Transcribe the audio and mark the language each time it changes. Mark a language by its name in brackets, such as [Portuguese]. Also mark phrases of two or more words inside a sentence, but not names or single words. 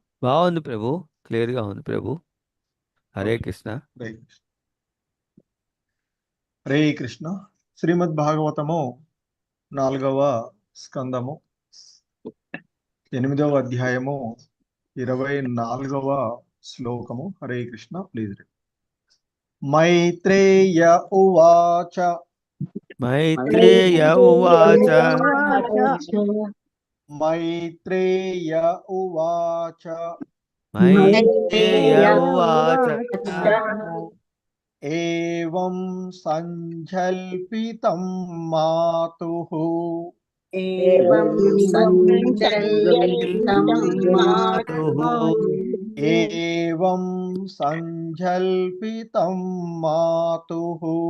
[Telugu] బాగుంది ప్రభు, క్లియర్ గా ఉంది ప్రభు. [Sanskrit] హరే కృష్ణ. హరే కృష్ణ. హరే కృష్ణ. [Telugu] శ్రీమద్ భాగవతము 4వ స్కందము 8వ అధ్యాయము 24వ శ్లోకము. [Sanskrit] హరే కృష్ణ. ప్లీజ్. మైత్రేయ ఉవాచ. మైత్రేయ ఉవాచ. మైత్రేయ ఉవాచ. మైత్రేయ ఉవాచ. ఏవం సంజల్పితం మాతుః. ఏవం సంజల్పితం మాతుః. ఏవం సంజల్పితం మాతుః.